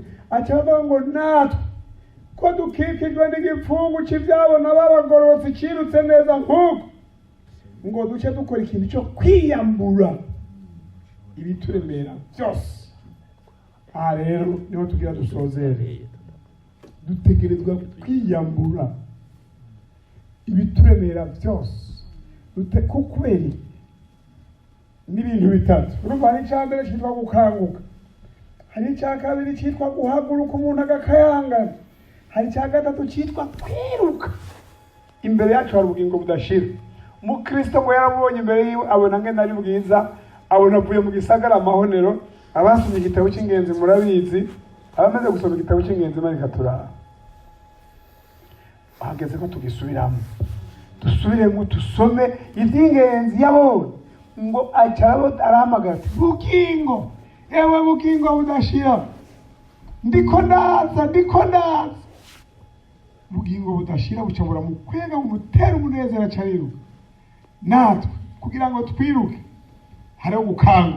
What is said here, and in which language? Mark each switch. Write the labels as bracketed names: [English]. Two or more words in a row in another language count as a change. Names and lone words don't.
[Rundi] Acavuga ngo natwe ko dukikijwe n'igipfungu cy'ibyabona babagororotse kirutse neza nk'uko, ngo duce dukora ikintu cyo kwiyambura ibituremera byose. Aha rero niho tugira dusozere. Dutegerezwa kwiyambura ibituremera byose. Kukweri n'ibintu bitatu. Urumva hari icya mbere cyitwa gukanguka, hari icya kabiri cyitwa guhaguruka umuntu agakayangana, hari icya gatatu cyitwa kwiruka. Imbere yacu hari ubugingo budashira. Umukristo ngo yarabonye imbere yiwe abona ngene ari bwiza, abona avuye mu gisagara amahonero. Abasomye igitabo cy'ingenzi murabizi, abamaze gusoma igitabo cy'ingenzi marika turara. Ahageze ko tugisubiramo, dusubiremo tusome iby'ingenzi yabonye. Ngo acarabo arahamagara, bugingo, ewe bugingo budashira, ndiko ndaza. Bugingo budashira bucabura mu kwega umutera umunezero acariruka. Natwe kugira ngo twiruke hariho gukanguka.